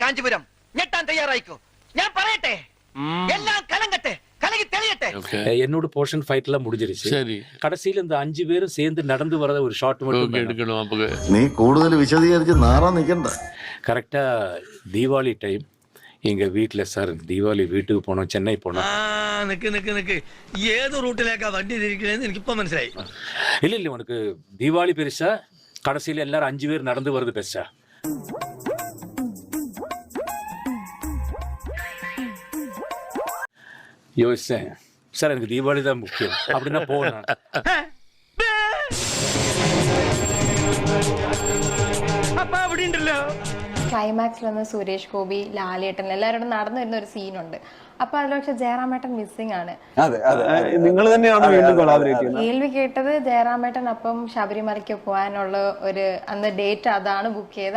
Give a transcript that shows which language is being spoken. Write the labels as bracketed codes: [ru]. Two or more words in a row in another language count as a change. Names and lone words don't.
[ml] കാഞ്ചീപുരം ഞെട്ടാൻ തയ്യാറായിക്കോ. ഞാൻ പറയട്ടെ, എല്ലാം കലങ്കട്ടെ, കലങ്ങി തെളിയട്ടെ. [ta] என்னோட [en] portion fight [ta] எல்லாம் முடிஞ்சிருச்சு. சரி, கடைசியில இந்த 5 பேரும் சேர்ந்து நடந்து வரத ஒரு ஷாட் மட்டும் ஓகே எடுக்கணும். அப்போ [ml] നീ കൂടുതൽ വിശദീകരിച്ച് നാറാൻ നിൽക്കണ്ട. [ta] கரெக்டா தீபாவளி டைம் எங்க வீட்டில் சார் தீபாவளி வீட்டுக்கு போனோம், சென்னை போனோம். [ml] നിക്ക് ഏത് റൂട്ടിലേക്കാ വണ്ടി തിരിക്കണേന്ന് എനിക്കിപ്പോ മനസ്സിലായി. [ta] இல்ல உனக்கு தீபாவளி பெருசா, கடைசியில எல்லாரும் 5 பேர் நடந்து வருது பெருசா? யோசிச்சேன் சார், எனக்கு தீபாவளி தான் முக்கியம் அப்படின்னா போனேன். [ml] അപ്പൊ അവിടെ ഉണ്ടല്ലോ ക്ലൈമാക്സിൽ വന്ന് സുരേഷ് ഗോപി, ലാലേട്ടൻ എല്ലാവരോടും നടന്നു വരുന്ന ഒരു സീനുണ്ട്. അപ്പൊ അതിൽ പക്ഷെ ജയറാമേട്ടൻ മിസ്സിംഗ് ആണ്. നിങ്ങൾ തന്നെയാണ് വീണ്ടും കൊളാബറേറ്റ് ചെയ്യുന്നത്. കേൾവി കേട്ടത് ജയറാമേട്ടൻ അപ്പം ശബരിമലയ്ക്ക് പോകാനുള്ള ഒരു അന്ന് ഡേറ്റ് അതാണ് ബുക്ക് ചെയ്തത്.